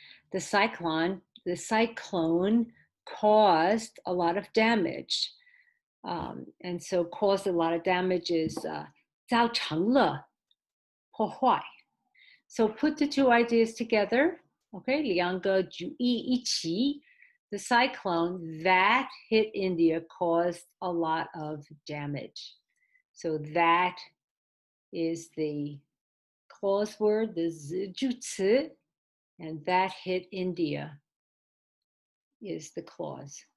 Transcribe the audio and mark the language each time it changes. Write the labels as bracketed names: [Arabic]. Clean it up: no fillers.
[English] The cyclone caused a lot of damage. And so caused a lot of damage is [Chinese] 造成了破坏. [English] So put the two ideas together. [Chinese] Okay, 两个主义一起. [English] The cyclone that hit India caused a lot of damage. So that is the clause word, the 句词, and that hit India is the clause.